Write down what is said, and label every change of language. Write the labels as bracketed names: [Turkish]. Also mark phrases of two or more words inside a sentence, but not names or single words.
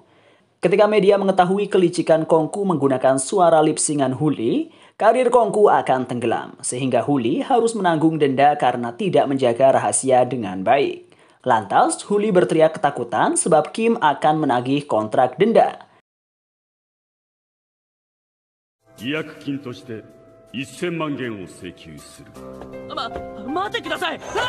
[Indonesian] Ketika media mengetahui kelicikan Kongku menggunakan suara lip sync-an Huli, karir Kongku akan tenggelam, sehingga Huli harus menanggung denda karena tidak menjaga rahasia dengan baik. Lantas, Huli berteriak ketakutan sebab Kim akan menagih kontrak denda. [Japanese] 違約金として1000万元を請求する。待ってください。